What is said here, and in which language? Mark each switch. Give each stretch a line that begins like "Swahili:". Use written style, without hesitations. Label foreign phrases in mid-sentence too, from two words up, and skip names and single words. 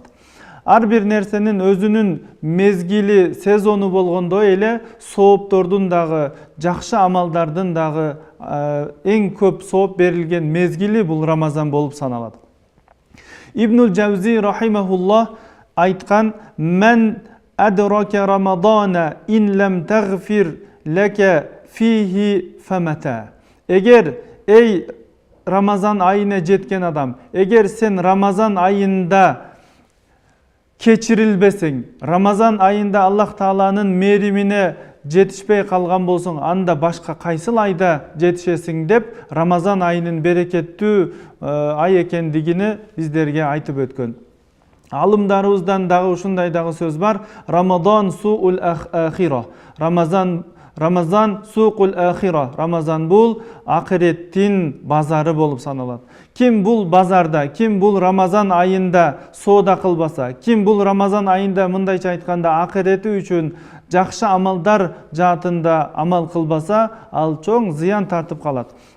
Kyrgyz: Ар бир нерсенин өзүнүн мезгили, сезону болгондой эле сооптордун дагы, жакшы амалдардын дагы эң көп сооп берилген мезгили бул Рамазан болуп саналат. Ибнул Жавзи рахимахуллах айтқан:
Arabic: «من أدرك رمضان إن لم تغفر لك فيه فمتى».
Kyrgyz: Эгер эй Рамазан айына жеткен адам, эгер сен Рамазан айында кечирилбесең, Рамазан айында Аллах Тааланын меримине жетишпей калган болсоң, анда башка кайсыл айда жетишесиң деп Рамазан айынын берекеттүү ай экендигини биздерге айтып өткөн. Алымдарыбыздан дагы ушундай дагы сөз бар:
Arabic: رمضان سوق الآخرة. رمضان سوق الآخرة.
Kyrgyz: Рамазан бул акыреттин базары болуп саналат. Ким бул базарда, ким бул Рамазан айында соода кылбаса, ким бул Рамазан айында мындайча айтканда акырети үчүн жакшы амалдар жаатында амал кылбаса, ал чоң зыян тартып калат.